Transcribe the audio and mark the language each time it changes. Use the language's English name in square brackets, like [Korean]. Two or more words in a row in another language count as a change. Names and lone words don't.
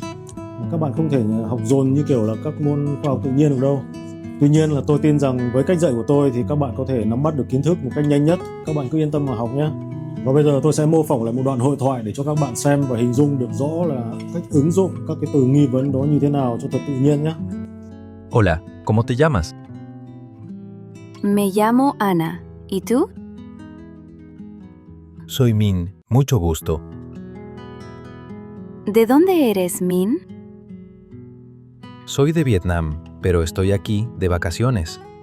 [Vietnamese] Các bạn không thể học dồn như kiểu là các môn khoa học tự nhiên được đâu. Tuy nhiên là tôi tin rằng với cách dạy của tôi thì các bạn có thể nắm bắt được kiến thức một cách nhanh nhất. Các bạn cứ yên tâm mà học nhé. Và bây giờ tôi sẽ mô phỏng lại một đoạn hội thoại để cho các bạn xem và hình dung được rõ là cách ứng dụng các cái từ nghi vấn đó như thế nào cho thật tự nhiên nhé. [Spanish] Hola, ¿cómo te llamas? Me llamo Ana. ¿Y tú? Soy Min, mucho gusto. ¿De dónde eres, Min? Soy de Vietnam, pero estoy aquí de vacaciones.